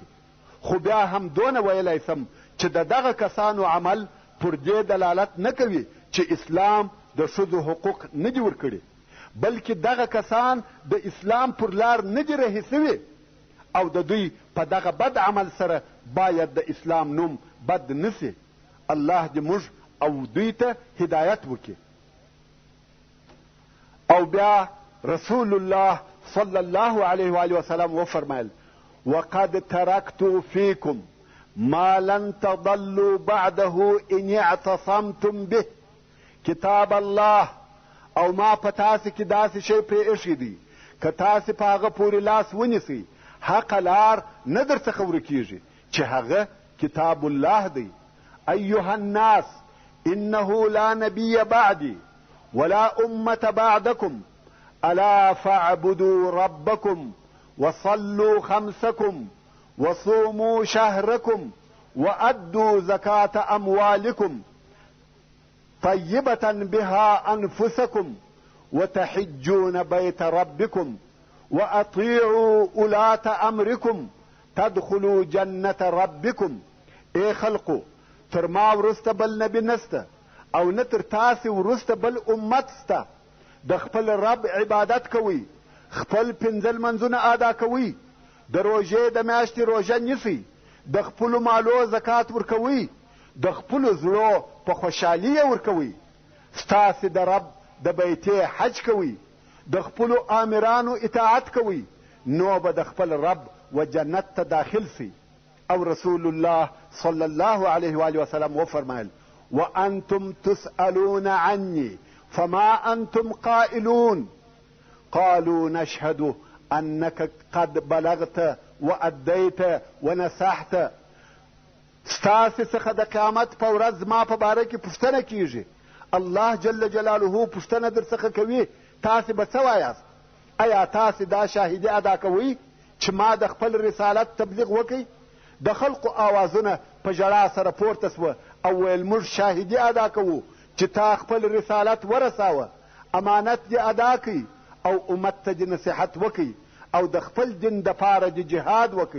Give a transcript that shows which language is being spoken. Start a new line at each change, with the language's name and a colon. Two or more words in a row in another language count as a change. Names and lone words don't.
Pashto: خو بیا هم دونه ویلی سم چې د دغه کسانو عمل پر دې دلالت نه کوي چې اسلام د ښځو حقوق نه دي ورکړي، بلکې دغه کسان د اسلام پر لار نه دي رهي سوي او د دوی په دغه بد عمل سره باید د اسلام نوم بد نسي. الله دې موږ او دوی ته هدایت وکړي. او بیا رسول الله
Arabic: صلی الله علیه و آله وسلم
Pashto: وفرمایل:
Arabic: وقد تركت فيكم ما لن تضلوا بعده ان اعتصمتم به.
Pashto: کتاب الله او ما په تاسې کې داسې شی پرې ایښی دی که تاسې په هغه پورې لاس ونیسئ حقه لار نه در څخه ورکېږي چې هغه کتاب الله دی.
Arabic: ایها الناس انه لا نبي بعدي ولا امة بعدكم الا فاعبدوا ربكم وصلوا خمسكم وصوموا شهركم وادوا زكاة اموالكم طيبة بها انفسكم وتحجون بيت ربكم واطيعوا ولاة امركم تدخلوا جنة ربكم.
Pashto: ای خلقو، تر ما ورسته بل نبی نسته او نه تر تاسې ورسته بل امت سته. د خپل رب عبادت کوئ، خپل پنځه لمنځونه ادا کوئ، د روژې د میاشتې روژه نیسئ، د خپلو مالو زکات ورکوئ، د خپلو زړو په خوشحالي یې ورکوئ، ستاسې د رب د بیتې حج کوئ، د خپلو آمرانو اطاعت کوئ، نو به د خپل رب و جنت ته داخل سئ. او رسول الله
Arabic: صلی الله علیه و آله وسلم
Pashto: وفرمایل:
Arabic: وانتم تسألون عني فما انتم قائلون قالوا نشهد انك قد بلغت واديت ونصحت.
Pashto: ستاسې څخه د قیامت په ورځ زما په باره کې پوښتنه کیږي. الله جل جلاله پوښتنه در څخه کوي تاسې به څه وایاست؟ ایا تاسې دا شاهدي ادا کوئ چې ما د خپل رسالت تبلیغ وکړ؟ د خلقو آوازونه په ژړا سره پورته سوه او ویل: موږ شاهدي ادا کوو چې تا خپل رسالت ورساوه، امانت دې ادا کړئ او امت ته دې نصیحت وکړئ او د خپل دین دپاره دې جهاد وکړئ.